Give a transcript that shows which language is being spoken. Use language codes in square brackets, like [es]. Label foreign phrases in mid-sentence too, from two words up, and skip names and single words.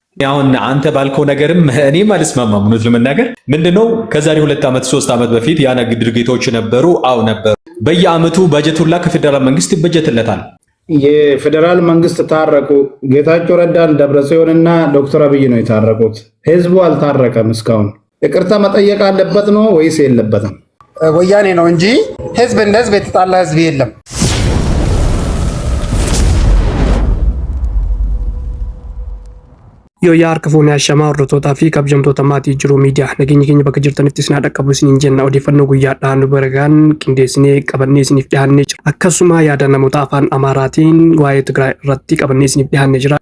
[am] አሁን አንተ ባልከው ነገርም እኔም አልስማማም። እውነት ለመናገር ምንድነው ከዛሬ 2 ዓመት 3 ዓመት በፊት ያ ድርጊቶች ነበሩ። አው ነበሩ። በየአመቱ በጀቱላ ከፌደራል መንግስት ይበጀትለታል። የፌደራል መንግስት ታረቁ። ጌታቸው ረዳን ደብረጽዮንና ዶክተር አብይ ነው የታረቁት። ህዝቡ አልታረቀም። እስካሁን ይቅርታ መጠየቅ አለበት ነው ወይስ የለበትም? ወያኔ ነው እንጂ ህዝብ እንደ ህዝብ የተጣላ ህዝብ የለም። [om] Yooyaa harka fuunee ashamaa hordoftoota fi kabajamtoota maatii jiru miidiyaa nageenya keenya bakka jirtanitti isin dhaqqabu isiniin jenna odeeffannoo guyyaadhaan baragaan qindeessinee qabannee isiniif dhiyaannee jira. Akkasuma yaada namoota afaan Amaaraatiin waa'ee Tigraay irratti qabannee isiniif dhiyaannee jira.